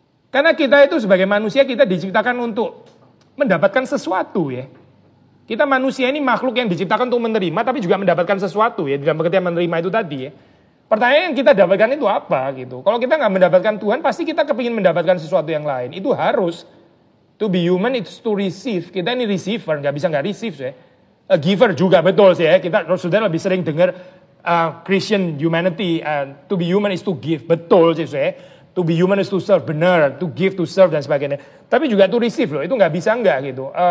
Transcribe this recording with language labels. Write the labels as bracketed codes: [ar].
[id] Karena kita itu sebagai manusia kita diciptakan untuk mendapatkan sesuatu ya. Kita manusia ini makhluk yang diciptakan untuk menerima tapi juga mendapatkan sesuatu ya. Dalam pengertian menerima itu tadi ya. Pertanyaan yang kita dapatkan itu apa gitu. Kalau kita nggak mendapatkan Tuhan pasti kita kepingin mendapatkan sesuatu yang lain. Itu harus. [en] To be human it's to receive. [id] Kita ini receiver, nggak bisa nggak receive ya. A giver juga betul sih ya. Kita sudah lebih sering dengar [en] Christian humanity, to be human is to give, [id] betul sih saya. [en] To be human is to serve, benar. To give, to serve [id] dan sebagainya. Tapi juga [en] to receive [id] loh, itu nggak bisa nggak gitu.